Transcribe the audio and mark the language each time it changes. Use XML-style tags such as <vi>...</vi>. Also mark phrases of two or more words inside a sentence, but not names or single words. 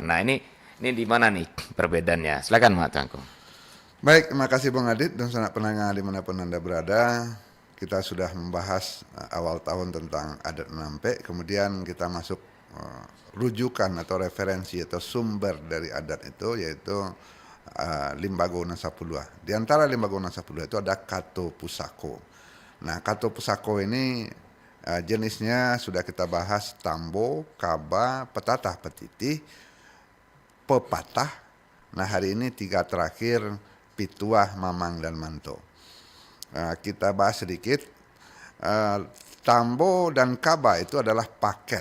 <id>Nah, ini di mana nih perbedaannya? Silakan Mak Tangku. Baik, terima kasih Bung Adit dan sanak pendengar dimanapun Anda berada. Kita sudah membahas awal tahun tentang adat Menampe, kemudian kita masuk rujukan atau referensi atau sumber dari adat itu yaitu Limbago Nasapulua. Di antara Limbago Nasapulua itu ada Kato Pusako. Nah, Kato Pusako ini jenisnya sudah kita bahas tambo, kaba, petatah petitih, pepatah. Nah, hari ini tiga terakhir Pituah, Mamang, dan Manto. Kita bahas sedikit. Tambo dan kaba itu adalah paket.</id>